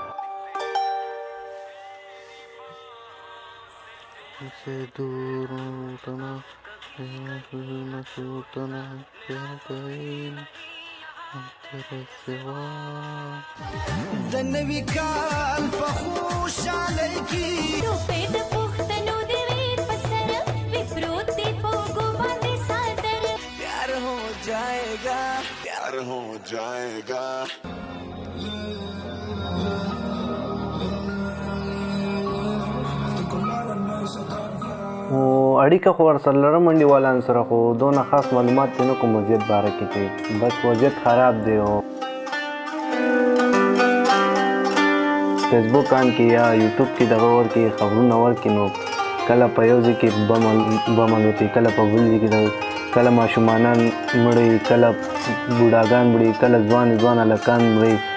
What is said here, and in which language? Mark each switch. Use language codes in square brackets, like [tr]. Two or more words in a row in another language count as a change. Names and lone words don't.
[ps] د نوي کال په خوشحالۍ کې روپۍ د پښتنو د ویر په سر وي پروت دی په اوږو باندې څادر [ur] پیار ہو جائے گا پیار ہو جائے گا. [ps] اړیکه خو ورسره لرم انډیوالانو سره خو دونه خاص معلومات یې نه کوم وضعیت باره کې چې بس وضعیت خراب دی. او فیسبوک آن کې یا یوټیوب کې دغه ورکې خبرونه ورکې نو کله په یو ځای کې بم الوتي کله په بل ځای کې کله ماشومانان مړي کله بوډاګان مړي کله ځوان هلکان مړي.